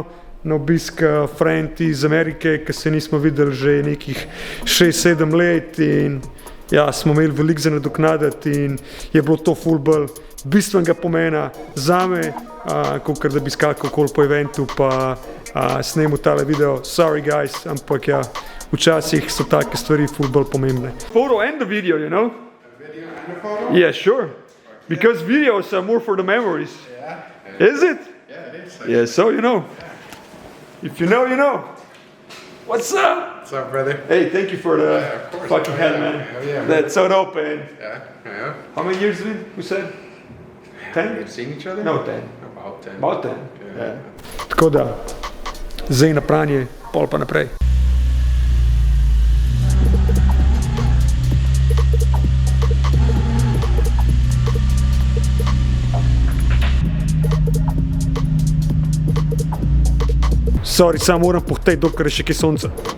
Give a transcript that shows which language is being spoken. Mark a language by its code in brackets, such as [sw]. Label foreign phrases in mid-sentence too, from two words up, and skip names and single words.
[sl] na obisk friend iz Amerike, ki se nismo videli že nekih 6-7 let in ja, smo imeli veliko za nadoknaditi in je bilo to ful bolj bistvenega pomena zame, kakor da bi skakal okoli po eventu pa snemal tale video. [en] Sorry guys, [sl] ampak ja, včasih so take stvari ful bolj pomembne. [en] Photo and the video, you know? A video and a photo? Yeah, sure. Because videos are more for the memories. Yeah. Is it? Yeah, it is. Yeah, so you know. If you know, you know. What's up? What's up, brother? Hey, thank you for the of course. fucking Oh, help, yeah. man. Hell yeah, man. That's so dope, man. Yeah, yeah. How many years did we said? 10? We've seen each other? No, 10. About 10. About 10. Yeah. Yeah. [sl] Tako da, zdaj na pranje, pol pa naprej. Sorry, samo moram pohteti, dokler je še kaj sonca.